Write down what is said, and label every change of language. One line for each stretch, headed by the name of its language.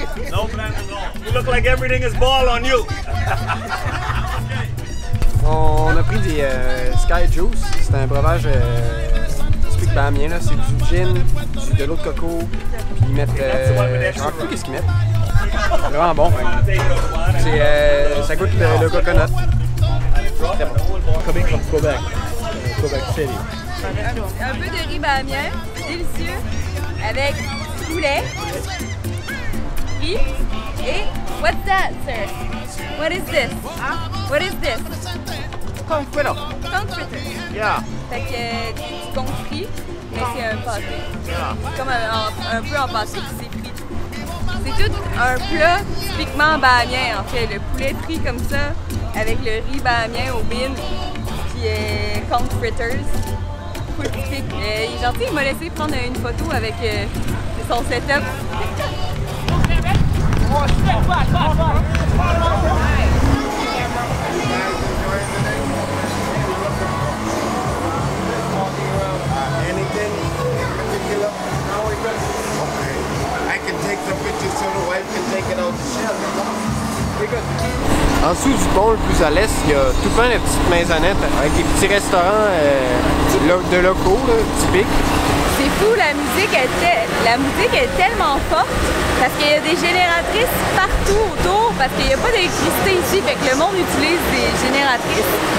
English: No plan at all. You look like everything is ball on you.
French: On a pris des Sky Juice, c'est un breuvage typique bahamien, là. C'est du gin, de l'eau de coco, puis ils mettent, je ne sais plus qu'est-ce qu'ils mettent. C'est vraiment bon. Ça goûte le coconut. Très bon.
English: Coming from Quebec, Quebec City.
French: Un peu de riz bahamien, délicieux, avec du poulet, riz et
English: what's that, sir? What is this? What is this? Conch fritter. Conch fritter. Yeah.
French: Fait que du confit, mais c'est un pâté.
English: Yeah.
French: Comme un peu en pâté qui s'est frit. C'est tout un plat typiquement bahamien en fait. Le poulet frit comme ça, avec le riz bahamien au bin, puis conch fritters. Full typique. Il est gentil, il m'a laissé prendre une photo avec son setup.
English: Anything particular? I can take the picture so the wife can take it out the shelf. We're good.
French: En dessous du pont, le plus à l'est, il y a tout plein de petites maisonnettes avec des petits restaurants de locaux, là, typiques. C'est fou, la musique est tellement forte parce qu'il y a des génératrices partout autour parce qu'il n'y a pas d'électricité ici, fait que le monde utilise des génératrices.